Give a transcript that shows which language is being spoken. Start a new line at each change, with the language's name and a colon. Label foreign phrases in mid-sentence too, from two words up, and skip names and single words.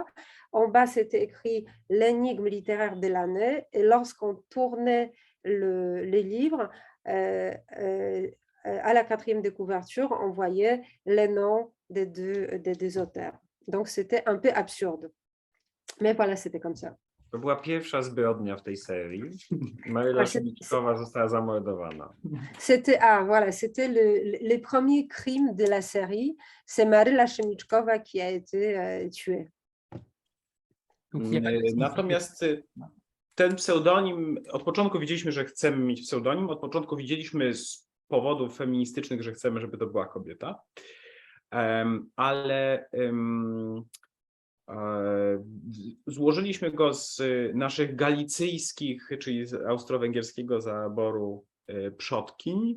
French: En bas, c'était écrit l'énigme littéraire de l'année. Et lorsqu'on tournait les livres, à la quatrième de couverture, on voyait les noms des deux auteurs. Donc, c'était un peu absurde. Mais voilà, c'était comme ça.
Polish: To była pierwsza zbrodnia w tej serii. Maryla Szymiczkowa została zamordowana.
French: C'était le premier crime de la série. C'est Maryla Szymiczkowa qui a été tuée.
Polish: Natomiast ten pseudonim, od początku wiedzieliśmy, że chcemy mieć pseudonim, od początku widzieliśmy z powodów feministycznych, że chcemy, żeby to była kobieta, ale złożyliśmy go z naszych galicyjskich, czyli z austro-węgierskiego zaboru przodkiń.